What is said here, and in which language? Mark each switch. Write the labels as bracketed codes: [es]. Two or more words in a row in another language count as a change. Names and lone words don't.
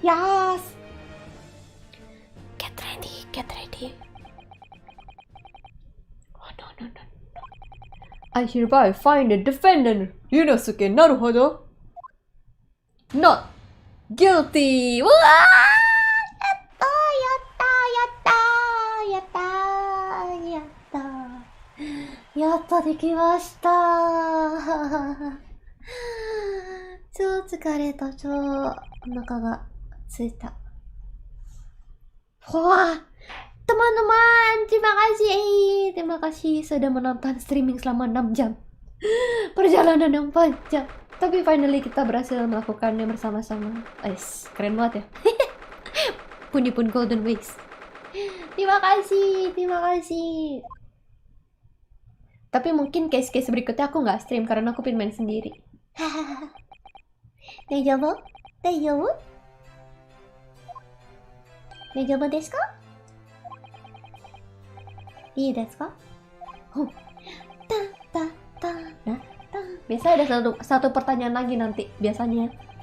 [en] Get ready. Oh, no. I hereby find the defendant, Ryunosuke Naruhodo, not guilty! Wah! [ja] やったできました. 超疲れた。超お腹がついた。 [id] Wah, teman-teman, terima kasih sudah menonton streaming selama 6 jam. Perjalanan yang panjang. Tapi finally kita berhasil melakukannya bersama-sama. Keren banget ya. Punipun [en] Golden Weeks. [id] Terima kasih. Tapi mungkin case-case berikutnya aku nggak stream karena aku pengen main sendiri. [ja] 大丈夫? 大丈夫ですか? いいですか? [id] Biasa ada satu pertanyaan lagi nanti biasanya.